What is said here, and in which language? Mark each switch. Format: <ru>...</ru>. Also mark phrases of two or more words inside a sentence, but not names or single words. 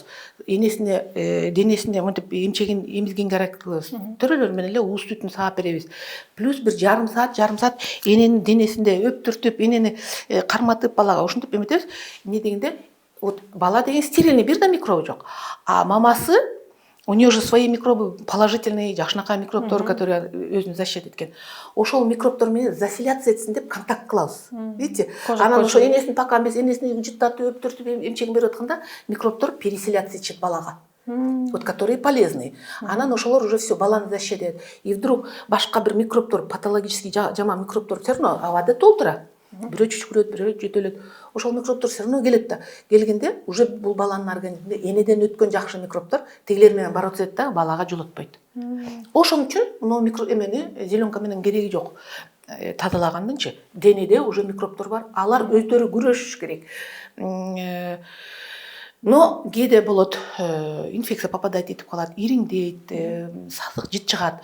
<ky>Энесине, денесине мынтип эмизгенге аракет кылабыз. Төрөлөр менен эле ууз сүтүн саап беребиз. Плюс бир жарым саат эненин денесинде өптүртүп, энени карматып балага ушинтип эметебиз. Эмне дегенде, вот бала деген стерильный, бир да микробу жок. А мамасы,</ky> <ru>у нее же свои микробы положительные,</ru> <ky>жакшынакай микробтор, которые өзүн защитит эткен. Ошол микробтор менен заселяться этсин деп контакт кылабыз.</ky> <ru>Видите?</ru> <ky>Анан ошо энесин пока эмес, энесин жыттатып, өптүртүп, эмчегин берип атканда микробтор переселяться этишет балага.</ky> <ru>Вот которые полезные.</ru> <ky>Анан ошолор</ky> <ru>уже все</ru> <ky>баланы защитет.</ky> <ru>И вдруг</ru> <ky>башка бир микробтор, патологический жаман микробтор</ky> <ru>все равно</ru> <ky>абада толтура. Бирөө чүчкүрөт, бирөө жөтөлөт. Ошол микробтор</ky> <ru>все равно</ru> <ky>келет да. Келгенде уже бул баланын организминде энеден өткөн жакшы микробтор тегилер менен барып өтөт да, балага жолотпойт. Ошон үчүн мына эмени зеленка менен кереги жок. Тазалагандынчы денеде уже микробтор бар. Алар өздөрү күрөшүш керек. Но кээде болот,</ky> <ru>инфекция попадать</ru> <ky>этип калат, ириңдейт, сасык жыт чыгат.</ky>